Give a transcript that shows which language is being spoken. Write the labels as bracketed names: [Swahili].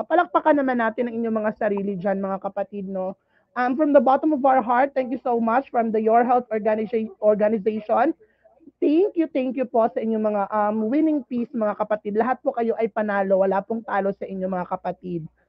[Filipino] Palakpakan naman natin ang inyong mga sarili dyan mga kapatid. No? [English] From the bottom of our heart, thank you so much from the Your Health organization. Thank you [Filipino] po sa inyong mga winning piece mga kapatid. Lahat po kayo ay panalo, wala pong talo sa inyong mga kapatid.